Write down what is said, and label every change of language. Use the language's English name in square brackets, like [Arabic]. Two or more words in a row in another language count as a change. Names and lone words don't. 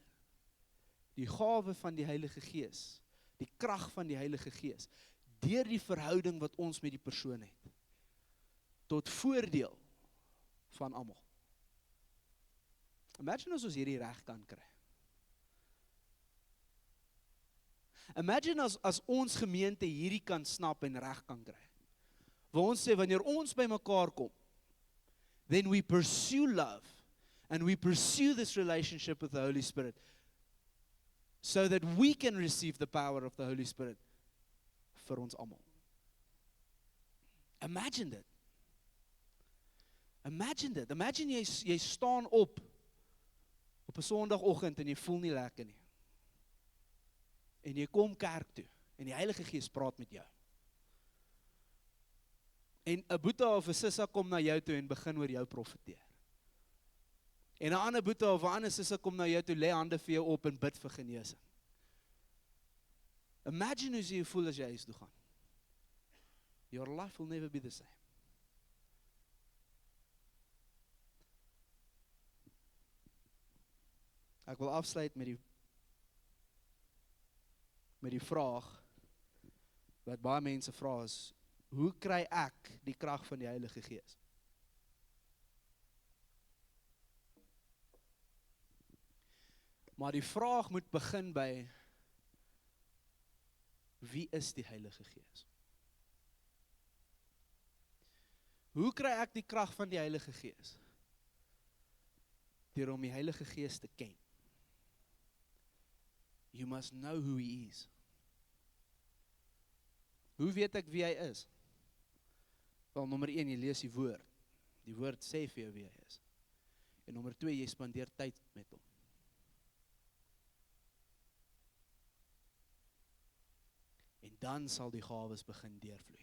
[Afrikaans] Die gawe van die Heilige Gees, die krag van die Heilige Gees, deur die verhouding wat ons met die persoon het, tot voordeel van almal. Imagine as ons hierdie reg kan kry. Imagine as ons gemeente hierdie kan snap en reg kan kry. Waar ons sê, wanneer ons by mekaar kom, [English] then we pursue love, and we pursue this relationship with the Holy Spirit, so that we can receive the power of the Holy Spirit [Afrikaans] vir ons almal. Imagine dit. Imagine dit. Imagine jy staan op 'n Sondagoggend en jy voel nie lekker nie. En jy kom kerk toe en die Heilige Gees praat met jou. En 'n boeta of 'n sissa kom na jou toe en begin oor jou profeteer. En 'n ander boeta of 'n ander sissa kom na jou toe, lê hande vir jou op en bid vir genesing. Imagine hoe jy voel as jy huis toe gaan. [English] Your life will never be the same. [Afrikaans] Ek wil afsluit met die vraag wat baie mense vra is, hoe kry ek die krag van die Heilige Gees? Maar die vraag moet begin by, wie is die Heilige Gees? Hoe kry ek die krag van die Heilige Gees? Deur om die Heilige Gees te ken. [English] You must know who he is. [Afrikaans] Hoe weet ek wie hy is? Wel, nommer 1, jy lees die woord. Die woord sê vir jou wie hy is. En nommer 2, jy spandeer tyd met hom. En dan sal die gawes begin deurvloei.